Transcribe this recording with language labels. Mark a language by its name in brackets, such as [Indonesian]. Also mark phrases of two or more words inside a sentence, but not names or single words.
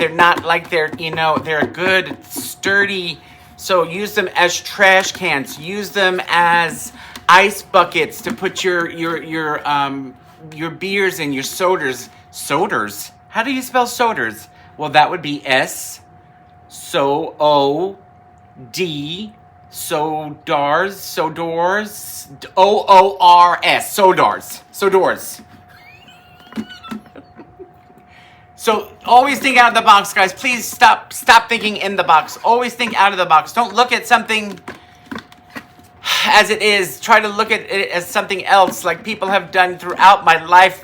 [English] They're not like they're good, sturdy. So use them as trash cans. Use them as ice buckets to put your beers in, your sodas. Soders? How do you spell soders? Well, that would be S-O-O-D, Sodors, O-O-R-S, Sodors. So always think out of the box, guys. Please stop thinking in the box. Always think out of the box. Don't look at something as it is. Try to look at it as something else, like people have done throughout my life.